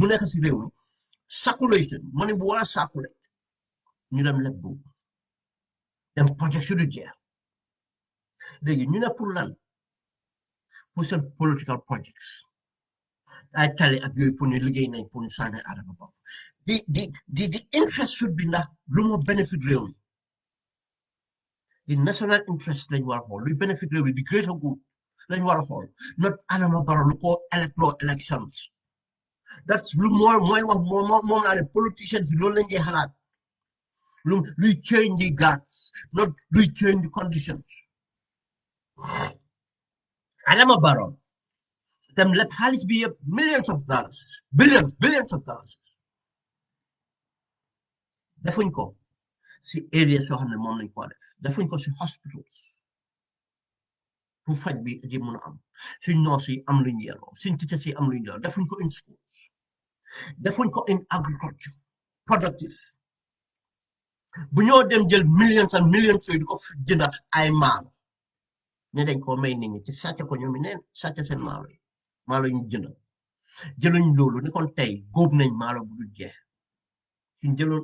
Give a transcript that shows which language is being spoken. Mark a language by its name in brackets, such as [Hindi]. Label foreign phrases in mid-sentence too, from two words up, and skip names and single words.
[Wolof] nekk si réew mi [English] circulation money [Wolof] bu war a circulate ñu dem leb boobu dem projet su du jeex léegi ñu ne pour lan pour seen [English] political projects [Wolof] ay tali ak yooyu pour ñu liggéey nañ pour ñu sànni Adama Barrow di [English] interest should [Wolof] bi ndax lu moo benefit réew mi di [English] national interest [Wolof] lañ war a xool luy benefit réew mi di [English] greater good [Wolof] lañ war a xool not Adama Barrow lu ko elections that's lu mooy wax moom laa ne politicians bi loolu lañ dee xalaat luy [English] change the guards [Wolof] not luy [English] change the conditions [Wolof] Adama Barrow dem lépp xaalis bi yëpp [English] millions of dollars billions of dollars [Wolof] defuñ ko si area soo xam ne moom lañ ko def defuñ ko si hospitals pour faj bi di mun a am suñ noos yi am luñ yelloo suñ teachers yi am luñ yelloo defuñ ko [English] in schools [Wolof] defuñ ko [English] in agriculture productive [Wolof] bu ñoo dem jël [English] millions and millions [Wolof] yooyu di ko jënd ay maalo ne dañ koo may nit ñi te sàcc ko ñoom neen sàcc seen maalo ñu jënd jëluñ loolu ni kon tey góob nañ maalo bu dul jeex suñ jëloon